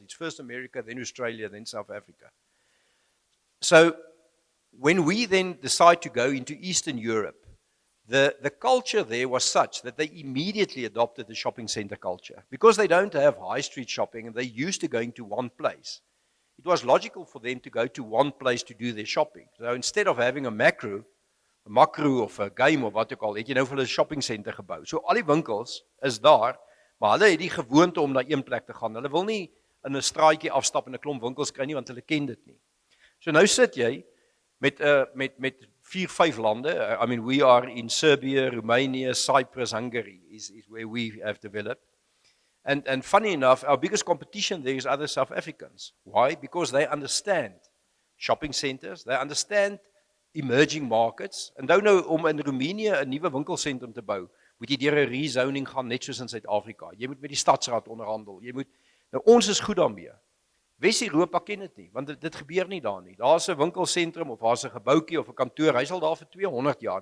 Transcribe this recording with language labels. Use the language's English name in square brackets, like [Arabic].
[English] It's first America, then Australia, then South Africa. So when we then decide to go into Eastern Europe, the culture there was such that they immediately adopted the shopping center culture. Because they don't have high street shopping and they're used to going to one place, it was logical for them to go to one place to do their shopping. So instead of having a macro of a game of [Afrikaans] wat ook al, het jy nou vir hulle 'n shopping center gebou. So al die winkels is daar, maar hulle het die gewoonte om na een plek te gaan. Hulle wil nie in 'n straatjie afstap en 'n klomp winkels kry nie, want hulle ken dit nie. So nou sit jy met 4, 5 lande. [English] I mean, we are in Serbia, Romania, Cyprus, Hungary is where we have developed. And funny enough, our biggest competition there is other South Africans. Why? Because they understand shopping centers, they understand emerging markets. [Afrikaans] En nou om in Roemenië 'n nuwe winkelsentrum te bou, moet jy deur 'n rezoning gaan net soos in Suid-Afrika. Jy moet met die stadsraad onderhandel. Nou ons is goed daarmee. Wes-Europa ken dit nie, want dit gebeur nie daar nie. Daar's 'n winkelsentrum of daar's 'n gebouetjie of 'n kantoor, hy sal daar vir 200 jaar.